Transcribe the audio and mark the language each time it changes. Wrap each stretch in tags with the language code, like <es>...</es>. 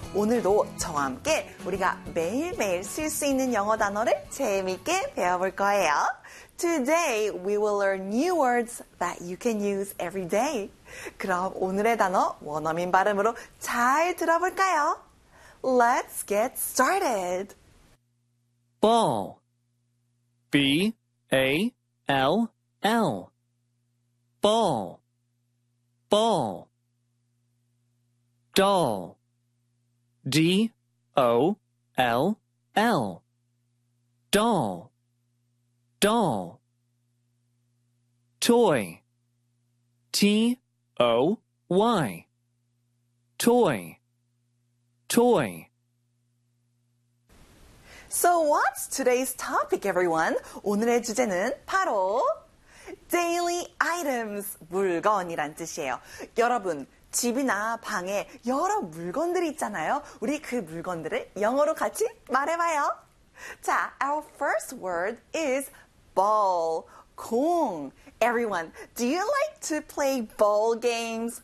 <ko>오늘도 저와 함께 우리가 매일매일 쓸 수 있는 영어 단어를 재미있게 배워볼 거예요.</ko> <en>Today we will learn new words that you can use every day.</en> <ko>그럼 오늘의 단어 원어민 발음으로 잘 들어볼까요?</ko> <en>Let's get started. Ball. B A L L. Ball. Ball. Doll. D O L L. Doll. Doll. Toy. T O Y. Toy. Toy. So what's today's topic, everyone?</en> <ko>오늘의 주제는 바로</ko> <en>daily items,</en> <ko>물건이란 뜻이에요. 여러분, 집이나 방에 여러 물건들이 있잖아요. 우리 그 물건들을 영어로 같이 말해봐요.</ko> <en>자, our first word is ball, 공. Everyone, do you like to play ball games?</en>